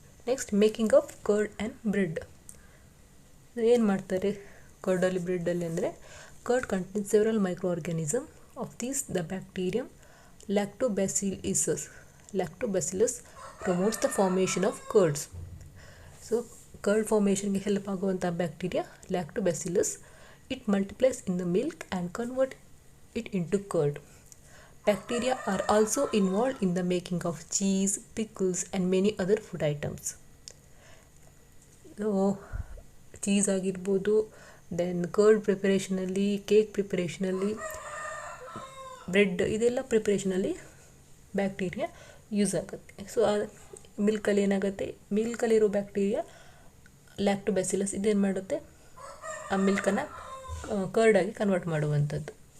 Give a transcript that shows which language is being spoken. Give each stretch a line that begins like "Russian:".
English: Next making of curd and bread.
Kannada: ಏನು ಮಾಡ್ತಾರೆ ಕರ್ಡಲ್ಲಿ ಬ್ರೆಡ್ಡಲ್ಲಿ ಅಂದರೆ,
English: Curd contains several micro organism. Of these the bacterium lactobacillus promotes the formation of curds.
Kannada: So curd ಫಾರ್ಮೇಷನ್ಗೆ help ಆಗುವಂಥ bacteria lactobacillus.
English: It multiplies in the milk and convert it into curd. Bacteria are also involved in the making of cheese, pickles and many other food items.
Kannada: So cheese ಆಗಿರ್ಬೋದು, then curd ಪ್ರಿಪರೇಷನಲ್ಲಿ, cake ಪ್ರಿಪರೇಷನಲ್ಲಿ, bread, ಇದೆಲ್ಲ ಪ್ರಿಪರೇಷನಲ್ಲಿ bacteria use ಆಗುತ್ತೆ. So ಮಿಲ್ಕಲ್ಲಿ ಏನಾಗುತ್ತೆ, ಮಿಲ್ಕಲ್ಲಿರೋ bacteria lactobacillus ಇದೇನು ಮಾಡುತ್ತೆ, ಆ ಮಿಲ್ಕನ್ನು ಕರ್ಡಾಗಿ convert ಮಾಡುವಂಥದ್ದು.